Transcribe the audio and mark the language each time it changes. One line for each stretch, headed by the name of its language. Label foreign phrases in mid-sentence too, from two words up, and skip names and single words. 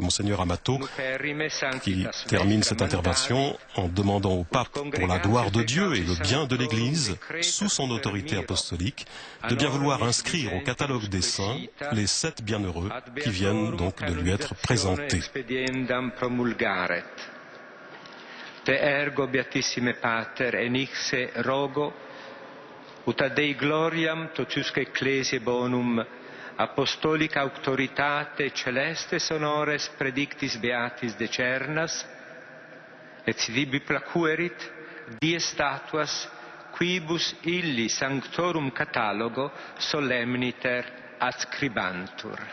French: Monseigneur Amato, qui termine cette intervention en demandant au pape, pour la gloire de Dieu et le bien de l'Église, sous son autorité apostolique, de bien vouloir inscrire au catalogue des saints les 7 bienheureux qui viennent donc de lui être présentés.
Latin: Te ergo, beatissime Pater, enixe rogo, ut a Dei gloriam totiusque ecclesiae bonum apostolica auctoritate celestes honores predictis beatis decernas, et sidibi placuerit die statuas quibus illi sanctorum catalogo solemniter adscribantur.